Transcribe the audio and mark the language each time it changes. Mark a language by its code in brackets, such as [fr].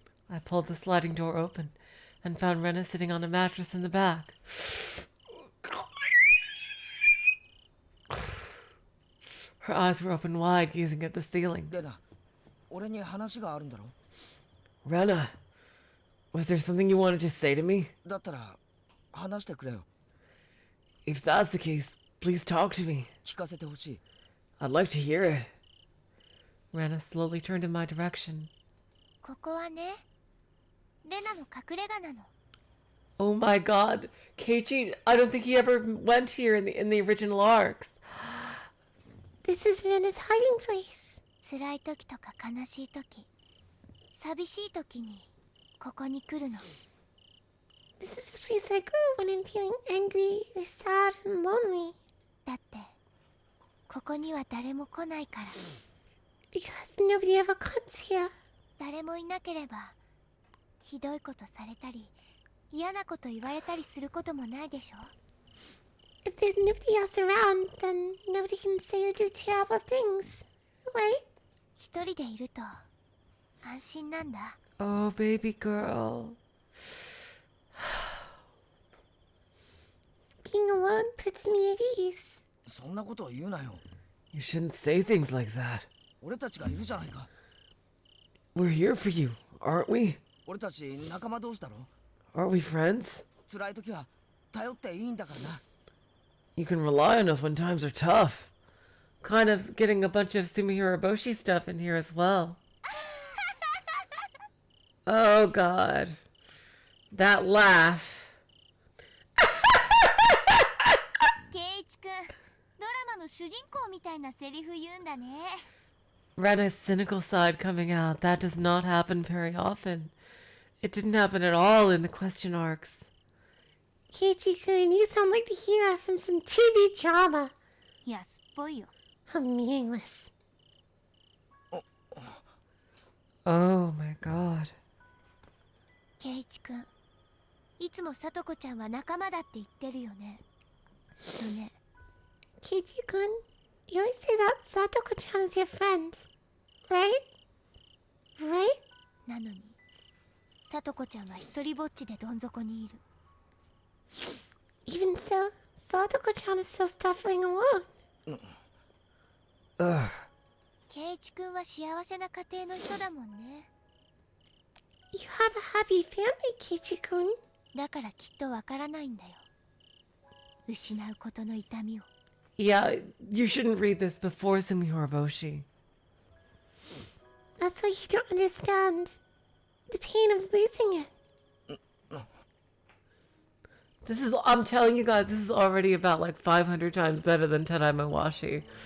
[en] I pulled the sliding door open and found Rena sitting on a mattress in the back. Her eyes were open wide, gazing at the ceiling. [ja] レナ、俺に話があるんだろ？ [en] Rena, was there something you wanted to say to me? [ja] だったら話してくれよ。 [en] If that's the case, please talk to me. [ja] 聞かせてほしい。 [en] I'd like to hear it. Rena slowly turned in my direction. [ja] ここはね、レナの隠れ家なの。 [en] Oh my god, Keiichi, I don't think he ever went here in the original arcs. This is Rena's hiding place. [ja] 辛い時とか悲しい時、寂しい時にここに来るの。 [en] This is the place I go when I'm feeling angry or sad and lonely. [ja] だってここには誰も来ないから。 [en] Because nobody ever comes here. [ja] 誰もいなければひどいことされたり嫌なこと言われたりすることもないでしょ。 [en] If there's nobody else around, then nobody can say or do terrible things, right? [ja] 一人でいると安心なんだ。 [en] Oh, baby girl. Being alone puts me at ease. [ja] そんなことを言うなよ。 [en] You shouldn't say things like that. [ja] 俺たちがいるじゃないか。 [en] We're here for you, aren't we? [ja] 俺たち仲間同士だろ。 [en] Aren't we friends? [ja] 辛い時は頼っていいんだからな。 [en] You can rely on us when times are tough. Kind of getting a bunch of Higurashi stuff in here as well. Oh god. That laugh. [ja] ケイイチくん、ドラマの主人公みたいなセリフ言うんだね。 [en] Rena's cynical side coming out. That does not happen very often. It didn't happen at all in the question arcs. Keiichi-kun, you sound like the hero from some TV drama. [ja] 安っぽいよ。 [en] How meaningless. Oh my god. [ja] ケイイチくん、いつもさとこちゃんは仲間だって言ってるよね。ね。 [en] Keiichi-kun, you always say that Satoko-chan is your friend, right? Right? [ja] なのに、さとこちゃんは一人ぼっちでどん底にいる。 [en] Even so, Satoko-chan is still suffering alone. Ugh. [ja] ケイイチくんは幸せな家庭の人だもんね。 [en] You have a happy family, Keiichi-kun. [ja] だからきっとわからないんだよ。失うことの痛みを。 [en] Yeah, you shouldn't read this before Higurashi. That's why you don't understand. The pain of losing it. This is, I'm telling you guys, this is already about like 500 times better than Tatarigoroshi.